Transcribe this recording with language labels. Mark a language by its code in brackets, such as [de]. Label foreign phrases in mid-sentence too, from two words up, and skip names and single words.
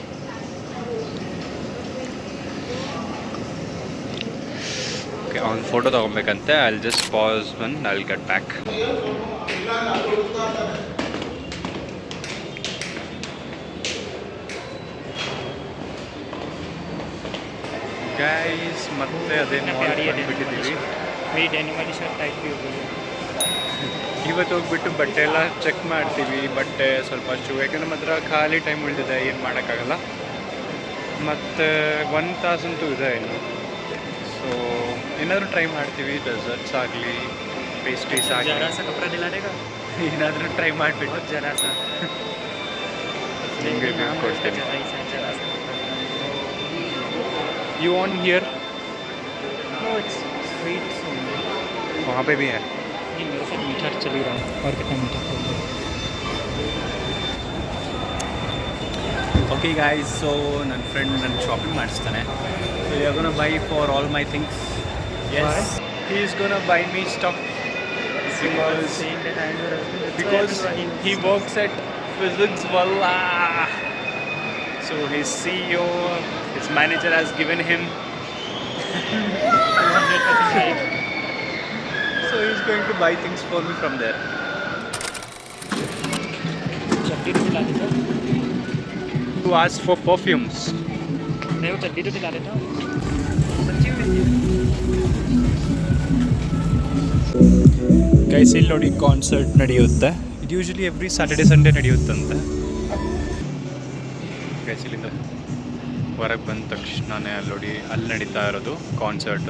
[kn] ಓಕೆ, ಒಂದು ಫೋಟೋ ತೊಗೊಬೇಕಂತೆ. [en] I will just pass one, I will get back. Guys, [kn] ಮತ್ತೆ ಅದೇ ಮಾಲ್ ಬಂದುಬಿಟ್ಟಿದ್ದೀವಿ. [hi] मेरी डेनिम वाली शर्ट टाइट भी हो गई है. [kn] ಇವತ್ತು ಹೋಗ್ಬಿಟ್ಟು ಬಟ್ಟೆ ಎಲ್ಲ ಚೆಕ್ ಮಾಡ್ತೀವಿ, ಬಟ್ಟೆ ಸ್ವಲ್ಪ ಅಷ್ಟು, ಯಾಕಂದರೆ ಮಾತ್ರ ಖಾಲಿ ಟೈಮ್ ಉಳಿದಿದೆ, ಏನು ಮಾಡೋಕ್ಕಾಗಲ್ಲ. ಮತ್ತು 1 ತಾಸಂತೂ ಇದೆ ಇನ್ನು. ಸೊ ಏನಾದರೂ ಟ್ರೈ ಮಾಡ್ತೀವಿ, ಡೆಸರ್ಟ್ಸ್ ಆಗಲಿ, ಪೇಸ್ಟ್ರೀಸ್ ಆಗಲಿ, [hi] जरा सा कपड़ा दिला देगा [kn] ಏನಾದರೂ ಟ್ರೈ ಮಾಡಿಬಿಟ್ಟು [hi] जरा सा [kn] ನಿಮಗೆ [hi] नाम है उसका, [kn] ಕೊಡ್ತೇನೆ. [hi] जरा ही सा जरा सा [en] you on here no it's sweet [hi] वहाँ पे भी है. नहीं मेरे साथ मीठा चल ही रहा है और कितना मीठा [en] okay guys, [kn] ಸೊ ನನ್ನ ಫ್ರೆಂಡ್ ನನ್ನ ಶಾಪಿಂಗ್ ಮಾಡಿಸ್ತಾನೆ. [en] so you are gonna buy for all my things. Yes, he is gonna buy me stuff because he works at Physics Walla. So his CEO, his manager has given him. So he's going to buy things for me from there. [hi] चड्डी तो दिला देता [en] To ask for perfumes. [hi] नहीं वो चड्डी तो दिला देता [kn] ಗೈಸ್ ಇಲ್ಲಿ ನೋಡಿ ಕಾನ್ಸರ್ಟ್ ನಡೆಯುತ್ತೆ. ಇದು [en] usually every Saturday Sunday [kn] ನಡೆಯುತ್ತಂತೆ. ಗೈಸ್ ಇಲ್ಲಿಂದ ಹೊರಗೆ ಬಂದ ತಕ್ಷಣವೇ ಅಲ್ಲಿ ನೋಡಿ ಅಲ್ಲಿ ನಡೀತಾ ಇರೋದು ಕಾನ್ಸರ್ಟು.